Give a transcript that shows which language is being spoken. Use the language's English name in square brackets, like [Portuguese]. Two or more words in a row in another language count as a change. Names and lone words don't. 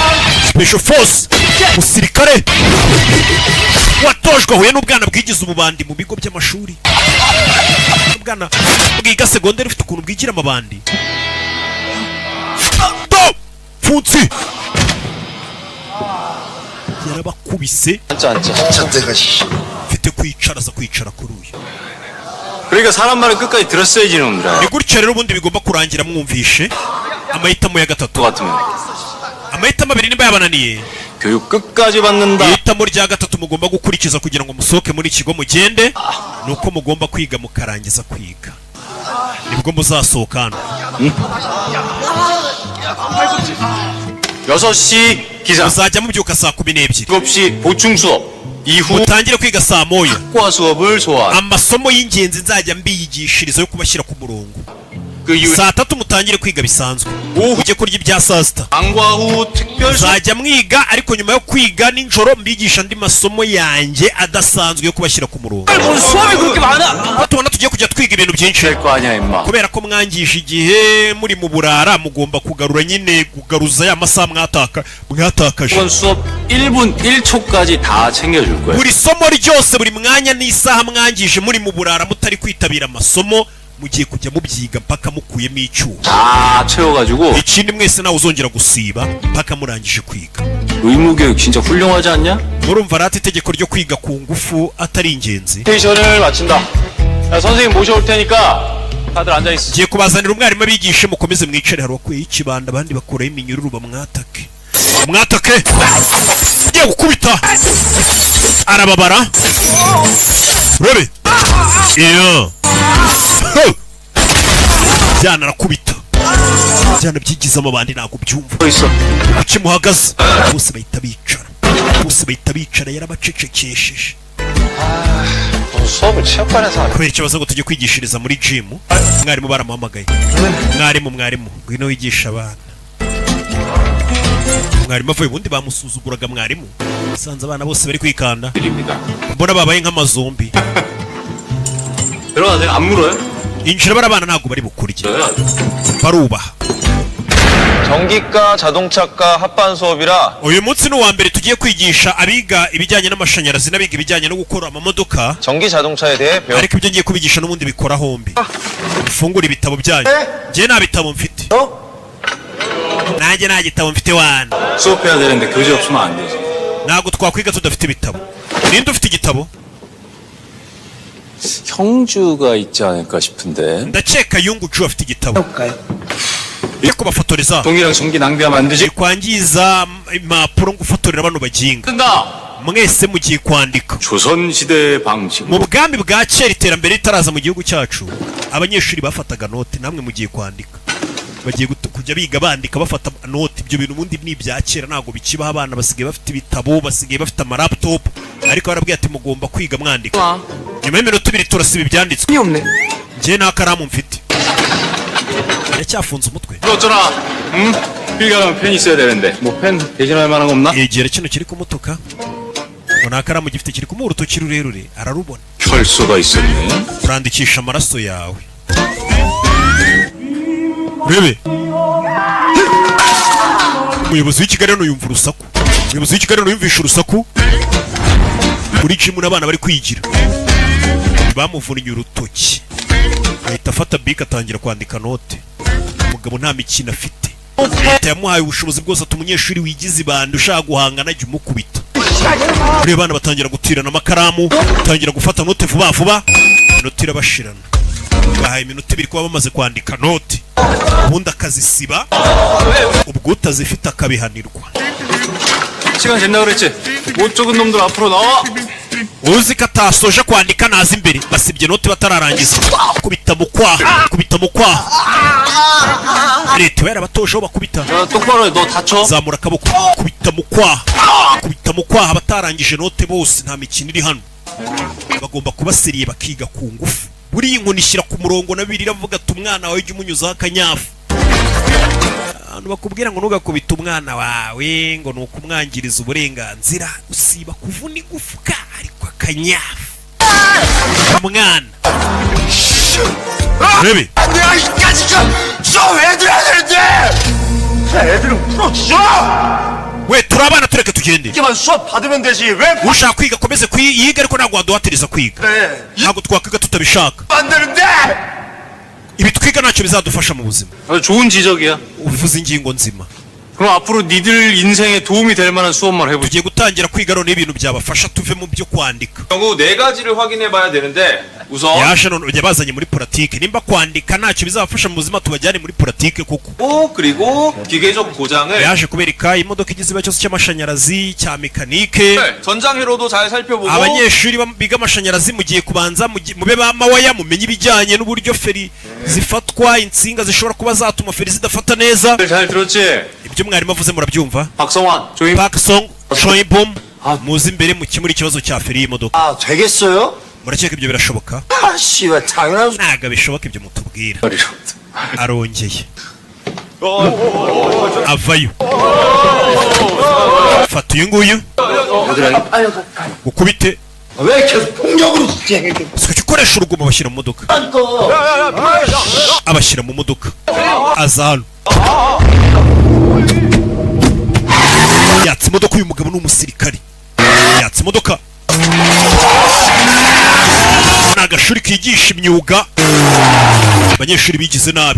[English] special force [Kinyarwanda] musirikare watojwe ahuye n'ubwana bwigize umubandi mu bigo by'amashuri. ubwana bwiga segonderi ufite ukuntu bwigira amabandi. funsi yarabakubise. mfite kwicara aza kwicara kuri uyu. [Korean] 그러니까 사람 말을 끝까지 들었어야지 놈들아. [Kinyarwanda] ni gutya rero ubundi bigomba kurangira mwumvishe amahitamo ya gatatu. amahitamo abiri nimba yabananiye, [Korean] 교육 끝까지 받는다. [Kinyarwanda] ihitamo rya gatatu mugomba gukurikiza kugira ngo musohoke muri kigo mugende nuko mugomba kwiga mukarangiza kwiga, nibwo muzasohoka hano. [Korean] 6시 기상. [Kinyarwanda] muzajya mubyuka saa 12, [Korean] 7시 보충 수업. 이후 [Kinyarwanda] mutangire kwiga saa 1. [Korean] 학과 수업을 소화. [Kinyarwanda] amasomo y'ingenzi nzajya mbiyigishiriza yo kubashyira ku murongo. [Korean] 그 이후 [Kinyarwanda] saa 3 mutangire kwiga bisanzwe, mujye kurya ibya saa sita. [Korean] 방과 후 특별 수업. [Kinyarwanda] nzajya mwiga, ariko nyuma yo kwiga nijoro mbigisha andi masomo yanjye adasanzwe yo kubashyira ku murongo. [Korean] 수업이 그렇게 많아? [Kinyarwanda] tubona tugiye kujya twiga ibintu byinshi [Korean] 될 거 아니야 임마. [Kinyarwanda] kubera ko mwangije igihe muri mu burara, mugomba kugaruza ya masaha mwatakaje. [Korean] 이번 수업 1분 1초까지 다 챙겨줄 거야. [Kinyarwanda] buri somo ryose, buri mwanya n'isaha mwangije muri mu burara mutari kwitabira amasomo, mugiye kujya mubyiga mpaka mukuyemo icyuho. [Korean] 다 채워가지고. [Kinyarwanda] ikindi mwese nawe uzongera gusiba mpaka murangije kwiga. [Korean] 의무교육 진짜 훌륭하지 않냐? [Kinyarwanda] murumva rati itegeko ryo kwiga ku ngufu atari ingenzi. [Korean] 스테이션을 마친다. 야, 선생님 모셔올 테니까 다들 앉아 있어. [Kinyarwanda] ngiye kubazanira umwarimu abigishe, mukomeze mwicare. hari uwakuyeho ikibanda, abandi bakuraho iminyururu, bamwatake. ugiye gukubita arababara. urabe iyo byana arakubita. byana byigize amabandi ntabwo byumva. kuki muhagaze? bose bahita bicara. yarabacecekesheje. [Korean] 수업을 체육관에서 하네. [Kinyarwanda] kubera ikibazo ngo tujye kwigishiriza muri gym, mwarimu baramuhamagaye. mwarimu ngwino wigisha abana. mwarimu avuye, ubundi bamusuzuguraga mwarimu. usanze abana bose bari kwikanda, mbona babaye nk'amazombi. [Korean] 들어가세요. 안 물어요? [Kinyarwanda] injira bari abana ntabwo bari bukurye, barubaha. [Korean] 전기과, 자동차과 합반 수업이라 [Kinyarwanda] uyu munsi ni uwa mbere tugiye kwigisha abiga ibijyanye n'amashanyarazi n'abiga ibijyanye no gukora amamodoka, [Korean] 전기 자동차에 대해 배워. [Kinyarwanda] ariko ibyo ngiye kubigisha n'ubundi bikora hombi. mufungure ibitabo byanyu. njye nta bitabo mfite. nanjye nta gitabo mfite wana. [Korean] 수업해야 되는데 교재 없으면 안 되지. [Kinyarwanda] ntabwo twakwiga tudafite ibitabo. ninde ufite igitabo? [Korean] 형주가 있지 않을까 싶은데. [Kinyarwanda] ndakeka yunguju afite igitabo cyo kubafotoreza. [Korean] 동이랑 전기 낭비하면 안 되지. [Kinyarwanda] kwangiza impapuro ngo ufotorera bano baginga. mwese mugiye kwandika. [Korean] 조선시대 방식. [Kinyarwanda] mu bwami bwa kera iterambere ritaraza mu gihugu cyacu, abanyeshuri bafataga note, namwe mugiye kwandika. bagiye kujya biga bandika bafata note. Ibyo bintu ubundi ni ibya kera, ntabwo bikibaho. Abana basigaye bafite ibitabo, basigaye bafite amalaptop, ariko barabwiye ati mugomba kwiga mwandika. Nyuma y'iminota 2 turasiba ibyanditswe. Njye nta karamu mfite, yacyafunze umutwe. Yegera kino kiri kumutuka, ngo nta karamu gifite, kiri kumuha urutoki rurerure, ararubona. [Korean] 혈소가 있었네. [Kinyarwanda] urandikisha amaraso yawe. Urebe, umuyobozi w'ikigali hano yumva urusaku. Umuyobozi w'ikigali hano yumvisha urusaku muri jimu n'abana bari kwigira. Bamuvunnye urutoki, ahita afata bike atangira kwandika note. Umugabo nta mikino afite, leta yamuhaye ubushobozi bwose ati umunyeshuri wigize ibandi ushaka guhangana jya umukubita. Ureba abana batangira gutirana amakaramu, batangira gufata note vuba vuba, inota irabashirana. Bahaye iminota 2 kuba bamaze kwandika note, ubundi akazisiba, ubwo utazifite akabihanirwa. [Korean] 시간 된다 그랬지? 못 적은 놈들 앞으로 나와. [Kinyarwanda] Uzi ko atasoje kwandika naza imbere, basibye note batararangiza. Kubita mu kwaha, kubita mu kwaha. Leta yarabatosheho bakubita. [Korean] 똑바로 해, 너 다쳐. [Kinyarwanda] Zamura akaboko, kubita mu kwaha, kubita mu kwaha. Batarangije note bose, nta mikino iri hano. Bagomba kubasiriye bakiga ku ngufu. Buri inkoni ishyira ku murongo na Bibiliya iravuga ati umwana wawe jya umunyuzaho akanyafu. Abantu bakubwira ngo ntugakubita umwana wawe ngo nuko umwangiriza uburenganzira, usiba kuvuna igufwa ariko akanyafu umwana. Rebe, we turi abana tureke tugende. [Korean] 수업 받으면 되지. 왜 [Kinyarwanda] Ushaka kwiga komeze yiga, ariko ntabwo waduhatiriza kwiga. Ntabwo twakwiga tutabishaka. [Korean] 안 되는데? [Kinyarwanda] Ibi twiga ntacyo bizadufasha mu buzima. [Korean] 좋은 지적이야. [Kinyarwanda] Uvuze ingingo nzima. [Korean] 그럼 앞으로 니들 인생에 도움이 될 만한 수업만 해보자. [Kinyarwanda] Tugiye gutangira kwiga none ibintu byabafasha tuve mu byo kwandika. [Korean] 경우 4가지를 확인해봐야 되는데 우선 [Kinyarwanda] Yaje none yabazanye muri politike. Nimba kwandika ntacyo bizabafasha mu buzima, tubajyane muri politike koko. [Korean] 그리고 기계적 고장을 [Kinyarwanda] Yaje kubereka imodoka igize ikibazo cyose cy'amashanyarazi, cya mekanike. [Korean] 전장회로도 잘 살펴보고 [Kinyarwanda] Abanyeshuri biga amashanyarazi mugiye kubanza mube ba mawaya, mumenye ibijyanye n'uburyo feri zifatwa, insinga zishobora kuba zatuma feri zidafata neza. [Korean] 잘 들었지? [Kinyarwanda] Ibyo mwarimu avuze murabyumva. [Korean] 박성환 조임 [Kinyarwanda] Park Song Choibom muzi imbere mukemura ikibazo cya feri y'imodoka. [Korean] 아, 되겠어요? [Kinyarwanda] Murakeka ibyo birashoboka? [Korean] 아, 씨발, 당연한 [Kinyarwanda] Ntago bishoboka ibyo mutubwira. Arongeye avayo, fata uyu nguyu ukubite. [Korean] 왜 계속 폭력으로 진행해? [Kinyarwanda] Siko ukoresha urugomo bashyira mu modoka, abashyira mu modoka. Aza hano, yatse imodoka. Uyu mugabo ni umusirikari, yatse imodoka. Ni agashuri kigisha imyuga, abanyeshuri bigize nabi.